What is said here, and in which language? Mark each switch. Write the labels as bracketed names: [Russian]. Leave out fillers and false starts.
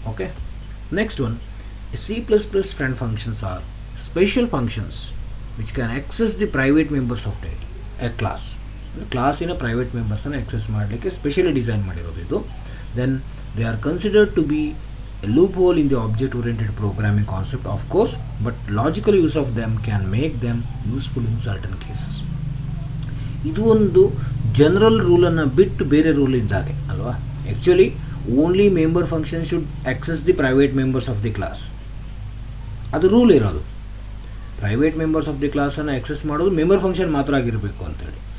[English] Okay, next one, C++ friend functions are special functions which can access the private members of a class. [Kannada] ಕ್ಲಾಸಿನ private ಮೆಂಬರ್ಸನ್ನು access ಮಾಡಲಿಕ್ಕೆ specially design ಮಾಡಿರೋದು ಇದು. [English] Then they are considered to be a loophole in the object oriented programming concept, of course, but logical use of them can make them useful in certain cases. [Kannada] ಇದು ಒಂದು general ರೂಲನ್ನು ಬಿಟ್ಟು ಬೇರೆ rule ಇದ್ದಾಗೆ ಅಲ್ವಾ. [English] actually only member function should access the private members of the class, [Kannada] ಅದು rule ಇರೋದು. Private members of the ಕ್ಲಾಸನ್ನು access ಮಾಡೋದು member function ಮಾತ್ರ ಆಗಿರಬೇಕು ಅಂತೇಳಿ.